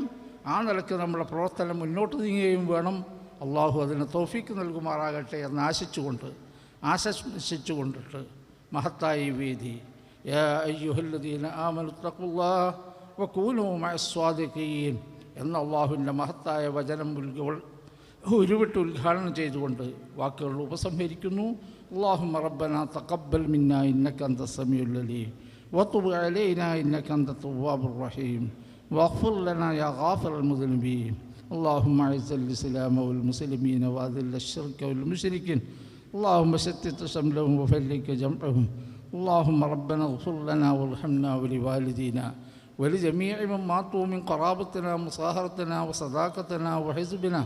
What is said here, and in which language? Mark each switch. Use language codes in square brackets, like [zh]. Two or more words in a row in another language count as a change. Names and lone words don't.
[ml] ആ നിലയ്ക്ക് നമ്മുടെ പ്രവർത്തനം മുന്നോട്ട് നീങ്ങുകയും വേണം. അള്ളാഹു അതിന് തൗഫീക്ക് നൽകുമാറാകട്ടെ എന്ന് ആശംസിച്ചുകൊണ്ടിട്ട് മഹത്തായ വേദി, [ar] يا أيها الذين آمنوا اتقوا الله وكونوا مع الصادقين [ml] എന്ന അള്ളാഹുവിൻ്റെ മഹത്തായ വചനം ഉരുവിട്ട് ഉദ്ഘാടനം ചെയ്തുകൊണ്ട് വാക്കുകൾ ഉപസംഹരിക്കുന്നു. [ar] اللهم ربنا تقبل منا إنك أنت السميع العليم وتب علينا إنك أنت التواب الرحيم واغفر لنا يا غافر المذنبين. اللهم اعز الإسلام والمسلمين وأذل الشرك والمشركين اللهم شتت شملهم وفرق جمعهم. اللهم ربنا اغفر لنا وارحمنا ولوالدينا ولجميع من ماتوا من قرابتنا مصاهرتنا وصداقتنا وحزبنا.